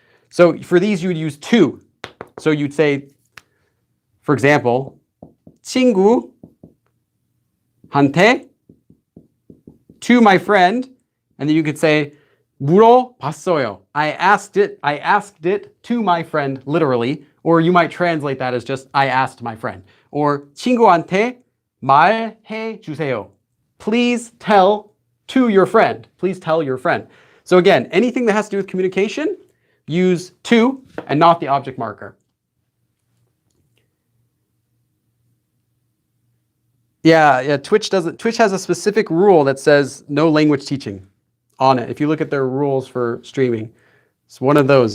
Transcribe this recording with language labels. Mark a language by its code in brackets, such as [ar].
[en] So for these you would use to. So you'd say, for example, [ko] 친구 한테, [en] to my friend, and then you could say [ko] 물어봤어요. [en] I asked it to my friend, literally, or you might translate that as just I asked my friend. [ko] Or 친구한테 말해 주세요. [en] Please tell to your friend. Please tell your friend. So again, anything that has to do with communication, use to and not the object marker. Yeah, Twitch has a specific rule that says no language teaching on it. If you look at their rules for streaming, it's one of those.